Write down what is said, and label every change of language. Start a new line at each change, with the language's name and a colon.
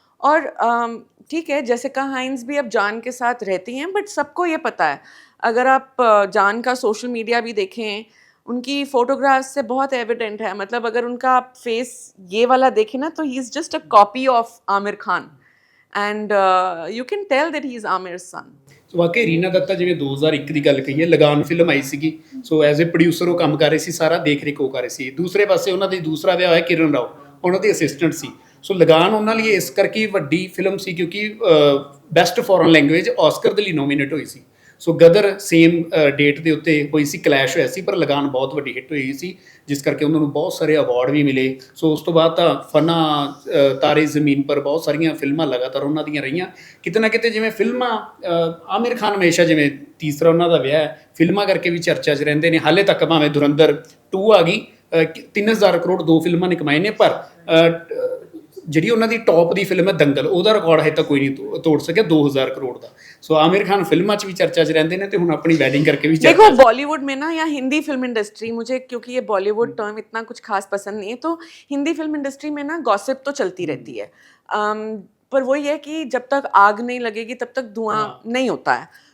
Hindi: और ठीक है, जेसिका हाइन्स भी अब जान के साथ रहती हैं, बट सबको ये पता है, अगर आप जान का सोशल मीडिया भी देखें, उनकी फ़ोटोग्राफ्स से बहुत एविडेंट है, मतलब अगर उनका आप फेस ये वाला देखें ना, तो
English: He is just a copy of Aamir Khan, and you can tell that he is Aamir's son।
Punjabi: ਵਾਕਈ ਰੀਨਾ ਦੱਤਾ ਜਿਵੇਂ 2001 ਦੀ ਗੱਲ ਕਹੀਏ, ਲਗਾਨ ਫਿਲਮ ਆਈ ਸੀਗੀ, ਸੋ ਐਜ਼ ਅ ਪ੍ਰੋਡਿਊਸਰ ਉਹ ਕੰਮ ਕਰ ਰਹੇ ਸੀ, ਸਾਰਾ ਦੇਖ ਰੇਖ ਉਹ ਕਰ ਰਹੇ ਸੀ। ਦੂਸਰੇ ਪਾਸੇ ਉਹਨਾਂ ਦੀ ਦੂਸਰਾ ਵਿਆਹ ਹੋਇਆ ਕਿਰਨ ਰਾਓ, ਉਹਨਾਂ ਦੀ ਅਸਿਸਟੈਂਟ ਸੀ। ਸੋ ਲਗਾਨ ਉਹਨਾਂ ਲਈ ਇਸ ਕਰਕੇ ਵੱਡੀ ਫਿਲਮ ਸੀ ਕਿਉਂਕਿ ਬੈਸਟ ਫੋਰਨ ਲੈਂਗੁਏਜ ਆਸਕਰ ਦੇ ਲਈ ਨੋਮੀਨੇਟ ਹੋਈ ਸੀ। ਸੋ ਗਦਰ ਸੇਮ ਡੇਟ ਦੇ ਉੱਤੇ ਹੋਈ ਸੀ, ਕਲੈਸ਼ ਹੋਇਆ ਸੀ, ਪਰ ਲਗਾਨ ਬਹੁਤ ਵੱਡੀ ਹਿੱਟ ਹੋਈ ਸੀ, ਜਿਸ ਕਰਕੇ ਉਹਨਾਂ ਨੂੰ ਬਹੁਤ ਸਾਰੇ ਅਵਾਰਡ ਵੀ ਮਿਲੇ। ਸੋ ਉਸ ਤੋਂ ਬਾਅਦ ਤਾਂ ਫਨਾ, ਤਾਰੇ ਜ਼ਮੀਨ ਪਰ, ਬਹੁਤ ਸਾਰੀਆਂ ਫਿਲਮਾਂ ਲਗਾਤਾਰ ਉਹਨਾਂ ਦੀਆਂ ਰਹੀਆਂ। ਕਿਤੇ ਨਾ ਕਿਤੇ ਜਿਵੇਂ ਫਿਲਮਾਂ ਆਮਿਰ ਖਾਨ ਹਮੇਸ਼ਾ, ਜਿਵੇਂ ਤੀਸਰਾ ਉਹਨਾਂ ਦਾ ਵਿਆਹ ਹੈ, ਫਿਲਮਾਂ ਕਰਕੇ ਵੀ ਚਰਚਾ 'ਚ ਰਹਿੰਦੇ ਨੇ। ਹਾਲੇ ਤੱਕ ਭਾਵੇਂ ਧੁਰੰਧਰ 2 ਆ ਗਈ, 3000 ਕਰੋੜ 2 ਫਿਲਮਾਂ ਨੇ ਕਮਾਏ ਨੇ, ਪਰ ਜਿਹੜੀ ਉਹਨਾਂ ਦੀ ਟੌਪ ਦੀ ਫਿਲਮ ਹੈ ਦੰਗਲ, ਉਹਦਾ ਰਿਕਾਰਡ ਹਜੇ ਤੱਕ ਕੋਈ ਨਹੀਂ ਤੋੜ ਸਕਿਆ 2000 ਕਰੋੜ ਦਾ। ਸੋ आमिर खान फिल्मा च भी चर्चा च
Hindi: रहते हैं,
Punjabi: तो हुण अपनी वेडिंग करके भी
Hindi: देखो बॉलीवुड में ना, या हिंदी फिल्म इंडस्ट्री, मुझे क्योंकि ये बॉलीवुड टर्म इतना कुछ खास पसंद नहीं है, तो हिंदी फिल्म इंडस्ट्री में ना गॉसिप तो चलती रहती है, पर वही है कि जब तक आग नहीं लगेगी तब तक धुआं नहीं होता है।